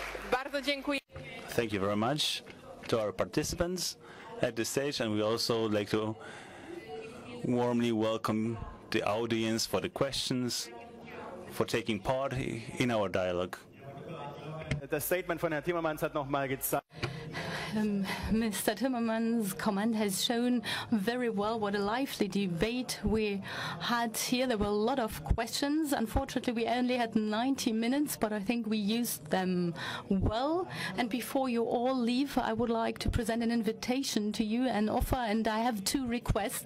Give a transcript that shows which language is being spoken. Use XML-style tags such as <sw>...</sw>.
<pl>Bardzo dziękuję.</pl> <en>Thank you very much to our participants at the stage, and we also like to warmly welcome the audience for the questions, for taking part in our dialogue.</en> <de>Das Statement von Herrn Timmermans hat noch mal gezeigt.</de> <en>Mr. Timmermans' comment has shown very well what a lively debate we had here. There were a lot of questions. Unfortunately, we only had 90 minutes, but I think we used them well. And before you all leave, I would like to present an invitation to you, an offer, and I have 2 requests.</en>